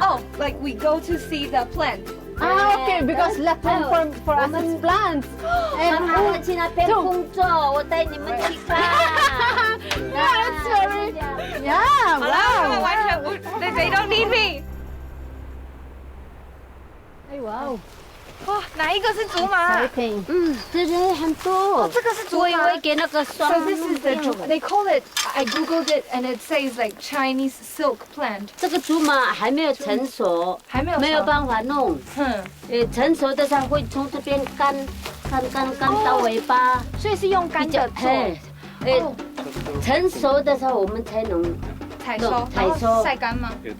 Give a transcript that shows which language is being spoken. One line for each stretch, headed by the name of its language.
English: Oh, like we go to see the plant. Okay, because latong for us is plants.
Chinese: 然后我去那边工作，我带你们去看。
English: That's very. Yeah, wow.
Chinese: 完全不
English: ，They don't need me. 哎哇哦！
Chinese: 哇，哪一个是竹马？这里很多。这个是竹马。我以为给那个双。
English: So this is the they call it. I googled it and it says like Chinese silk plant.
Chinese: 这个竹马还没有成熟，没有办法弄。成熟的时候会从这边干到尾巴，所以是用干的做。成熟的时候我们才能采收，晒干吗？